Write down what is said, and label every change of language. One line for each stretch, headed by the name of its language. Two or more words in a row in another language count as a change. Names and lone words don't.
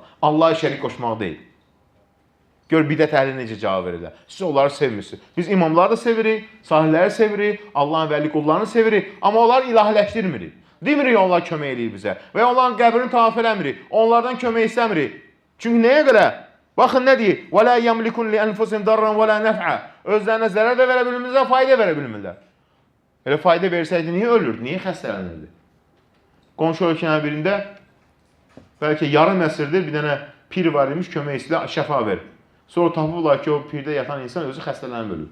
Azerbaijani: Allah'a şərik qoşmaq deyil. Gör, bidət əhli necə cavab verirlər. Siz onları sevmirsiniz. Biz imamları da sevirik, salihləri sevirik, Allahın vəli qullarını sevirik. Amma onları ilahləşdirmirik. Demirik onlar kömək edir bizə. Və onların qəbrini tavaf eləmirik. Onlardan kömək istəmirik. Çünki nəyə görə? Baxın nə deyir?
Arabic: وَلَا يَمْلِكُنْ لِأَنْفُسِهِمْ دَرًّا وَلَا نَفْعًا.
Azerbaijani: Özlərinə zərər də verə bilmirlər, fayda verə bilmirlər. Elə fayda versəydi niyə ölürdü? Niyə xəstələnirdi? Qonşu ölkənin birində bəlkə yarım əsrdir bir dənə pir var imiş, kömək istəyir, şəfa verir. Sonra tapıblar ki, o pirdə yatan insan özü xəstələnib ölür.